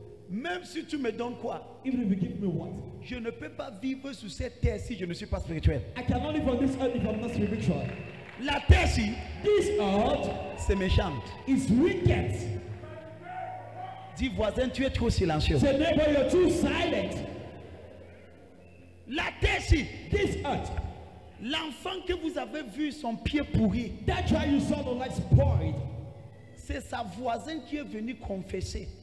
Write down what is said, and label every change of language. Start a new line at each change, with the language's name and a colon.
French: Même si tu me donnes quoi,
English: Even if you give me what,
French: je ne peux pas vivre sur cette terre si je ne suis pas spirituel.
English: I cannot live on this earth if I'm not spiritual.
French: La terre ci,
English: This earth
French: c'est méchant.
English: is wicked.
French: Dis voisin, tu es trop silencieux.
English: Say, neighbor, you're too silent.
French: La terre ci,
English: This earth,
French: l'enfant que vous avez vu son pied pourri,
English: that child you saw the light spoiled,
French: c'est sa voisine qui est venue confesser